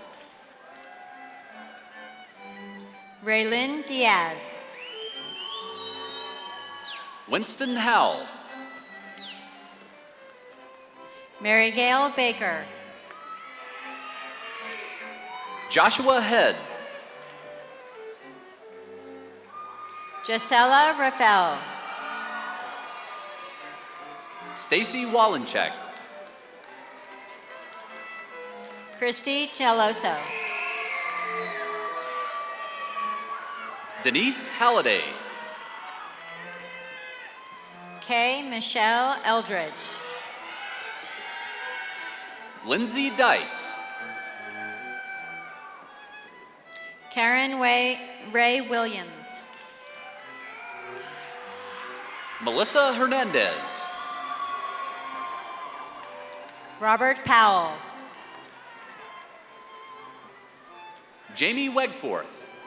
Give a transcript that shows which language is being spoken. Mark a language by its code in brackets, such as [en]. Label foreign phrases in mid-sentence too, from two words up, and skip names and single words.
[en] Raylyn Diaz. Winston Howell. Mary Gail Baker. Joshua Head. Gisela Rafael. Stacy Wallencheck. Christy Geloso. Denise Halliday. Kay Michelle Eldridge. Lindsay Dice. Karen Ray Williams. Melissa Hernandez. Robert Powell. Jamie Wegforth.